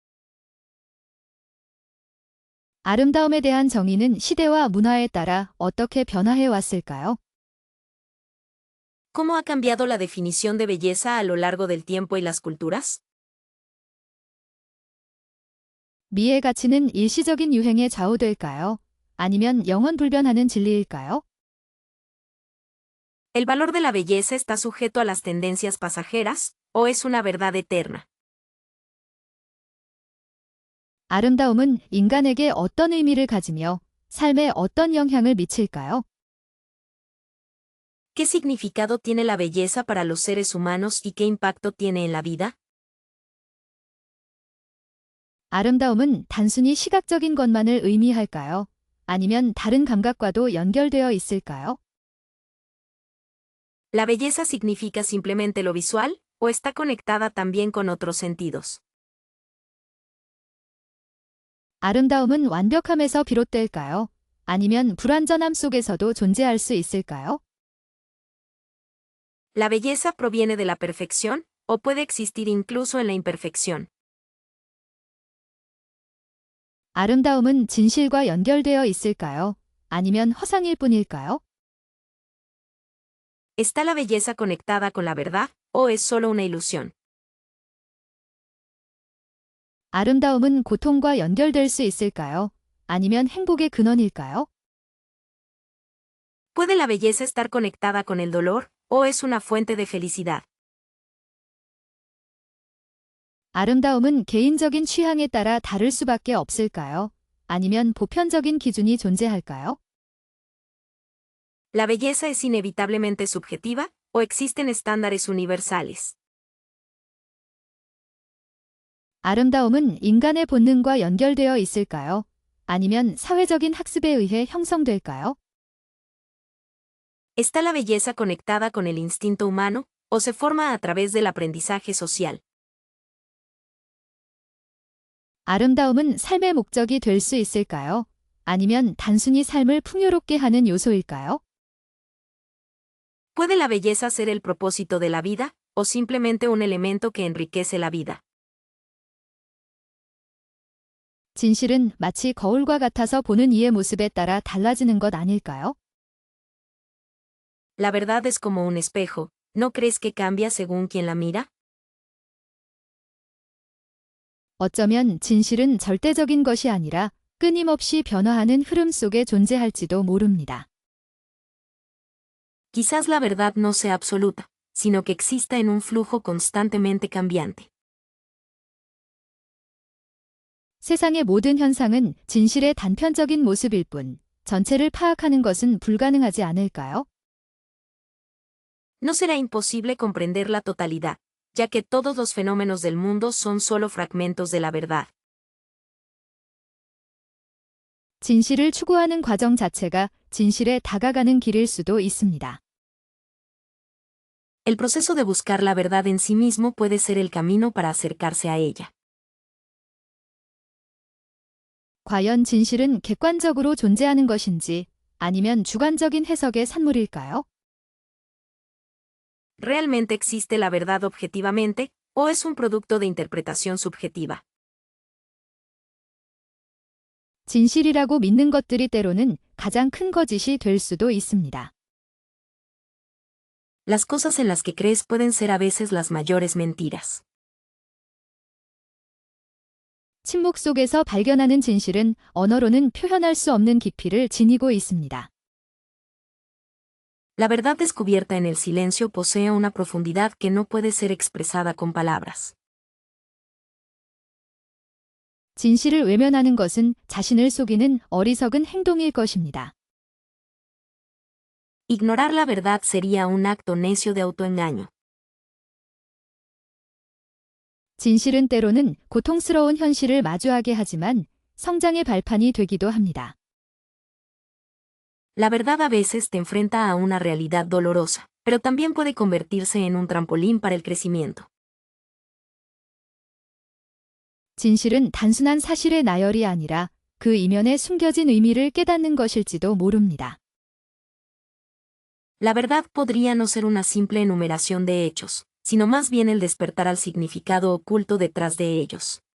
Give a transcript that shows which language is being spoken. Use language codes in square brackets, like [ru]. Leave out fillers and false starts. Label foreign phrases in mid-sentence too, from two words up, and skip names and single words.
[ko] 아름다움에 대한 정의는 시대와 문화에 따라 어떻게 변화해 왔을까요? [es] ¿Cómo ha cambiado la definición de belleza a lo largo del tiempo y las culturas? [ko] 미의 가치는 일시적인 유행에 좌우될까요? 아니면 영원 불변하는 진리일까요? [es] ¿El valor de la belleza está sujeto a las tendencias pasajeras, o es una verdad eterna? [ko] 아름다움은 인간에게 어떤 의미를 가지며 삶에 어떤 영향을 미칠까요? [es] ¿Qué significado tiene la belleza para los seres humanos y qué impacto tiene en la vida? [ko] 아름다움은 단순히 시각적인 것만을 의미할까요? 아니면 다른 감각과도 연결되어 있을까요? [es] ¿La belleza significa simplemente lo visual, o está conectada también con otros sentidos? [ko] 아름다움은 완벽함에서 비롯될까요? 아니면 불완전함 속에서도 존재할 수 있을까요? [es] ¿La belleza proviene de la perfección, o puede existir incluso en la imperfección? [ko] 아름다움은 진실과 연결되어 있을까요? 아니면 허상일 뿐일까요? [es] ¿Está la belleza conectada con la verdad, o es solo una ilusión? [ko] 아름다움은 고통과 연결될 수 있을까요? 아니면 행복의 근원일까요? [es] ¿Puede la belleza estar conectada con el dolor, o es una fuente de felicidad? [ko] 아름다움은 개인적인 취향에 따라 다를 수밖에 없을까요? 아니면 보편적인 기준이 존재할까요? [es] ¿La belleza es inevitablemente subjetiva, o existen estándares universales? [ko] 아름다움은 인간의 본능과 연결되어 있을까요? 아니면 사회적인 학습에 의해 형성될까요? [es] ¿Está la belleza conectada con el instinto humano, o se forma a través del aprendizaje social? [ko] 아름다움은 삶의 목적이 될 수 있을까요? 아니면 단순히 삶을 풍요롭게 하는 요소일까요? [es] ¿Puede la belleza ser el propósito de la vida, o simplemente un elemento que enriquece la vida? [ko] 진실은 마치 거울과 같아서 보는 이의 모습에 따라 달라지는 것 아닐까요? [es] La verdad es como un espejo, ¿no crees que cambia según quien la mira? [ko] 어쩌면 진실은 절대적인 것이 아니라 끊임없이 변화하는 흐름 속에 존재할지도 모릅니다. [es] Quizás la verdad no sea absoluta, sino que exista en un flujo constantemente cambiante. [ko] 세상의 모든 현상은 진실의 단편적인 모습일 뿐, 전체를 파악하는 것은 불가능하지 않을까요? [es] No será imposible comprender la totalidad, ya que todos los fenómenos del mundo son solo fragmentos de la verdad. [ko] 진실을 추구하는 과정 자체가 진실에 다가가는 길일 수도 있습니다. [es] El proceso de buscar la verdad en sí mismo puede ser el camino para acercarse a ella. [ko] 과연 진실은 객관적으로 존재하는 것인지 아니면 주관적인 해석의 산물일까요? [es] ¿Realmente existe la verdad objetivamente, o es un producto de interpretación subjetiva? [ko] 진실이라고 믿는 것들이 때로는 가장 큰 거짓이 될 수도 있습니다. [es] Las cosas en las que crees pueden ser a veces las mayores mentiras. [ko] 침묵 속에서 발견하는 진실은 언어로는 표현할 수 없는 깊이를 지니고 있습니다. [es] La verdad descubierta en el silencio posee una profundidad que no puede ser expresada con palabras. [ko] 진실을 외면하는 것은 자신을 속이는 어리석은 행동일 것입니다. [es] Ignorar la verdad sería un acto necio de autoengaño. [ko] 진실은 때로는 고통스러운 현실을 마주하게 하지만 성장의 발판이 되기도 합니다. [es] La verdad a veces te enfrenta a una realidad dolorosa, pero también puede convertirse en un trampolín para el crecimiento. [ko] 진실은 단순한 사실의 나열이 아니라 그 이면에 숨겨진 의미를 깨닫는 것일지도 모릅니다. [es] La verdad podría no ser una simple enumeración de hechos, sino más bien el despertar al significado oculto detrás de ellos.